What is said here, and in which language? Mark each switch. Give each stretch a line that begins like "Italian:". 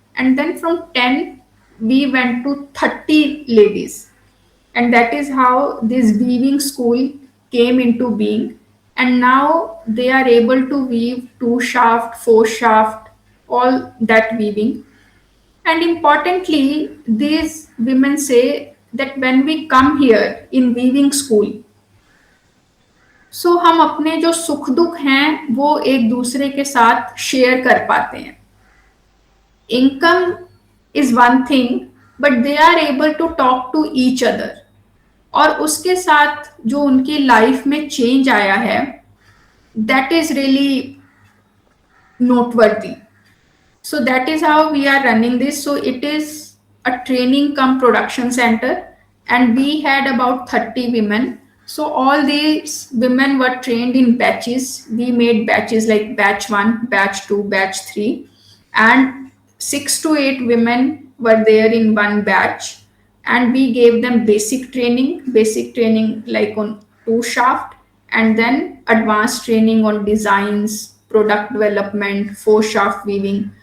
English: And then from 10, we went to 30 ladies, and that is how this weaving school came into being. And now they are able to weave two shaft, four shaft, all that weaving. And importantly, these women say that when we come here in weaving school, so
Hindi: हम अपने जो सुख दुख हैं वो एक दूसरे के साथ शेयर कर पाते हैं.
English: Income is one thing, but they are able to talk to each other.
Hindi: और उसके साथ जो उनकी लाइफ में चेंज आया है,
English: That is really noteworthy. So that is how we are running this. So it is a training cum production center, and we had about 30 women. So all these women were trained in batches. We made batches like batch 1, batch 2, batch 3, and 6 to 8 women were there in one batch, and we gave them basic training like on two shaft, and then advanced training on designs, product development, four shaft weaving.